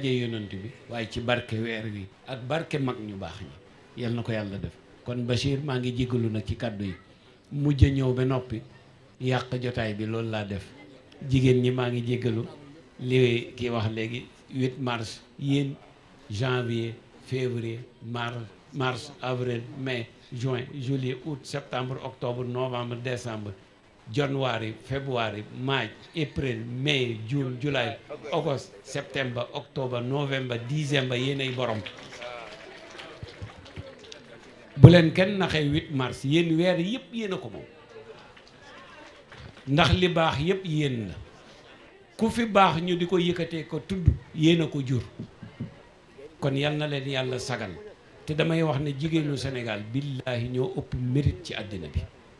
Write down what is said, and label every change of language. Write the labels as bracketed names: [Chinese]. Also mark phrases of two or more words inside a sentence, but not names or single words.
[Wolof] yonent bi waaye ci barke weer wi ak barke mag ñu baax ñi yal na ko yàlla def kon Bachir maa ngi jéggalu nag ci kàddu yi mujj ñëw ba noppi yàq jotaay bi loolu laa def jigéen ñi maa ngi jéggalu li kii wax léegi 8 mars yéen [French] janvier février mars avril mai juin juillet août septembre octobre novembre décembre [English] January, February, March, April, May, June, July, August, September, October, November, December [Wolof] yéenay borom. bu leen kenn naxee 8 mars yéen weer yëpp yéen a ko moom ndax li baax yëpp yéen la ku fi baax ñu di ko yëkkatee ko tudd yéen a ko jur kon yal na leen yàlla sagal te damay wax ne jigéenu Sénégal billaahi ñoo ëpp mérite ci àddina bi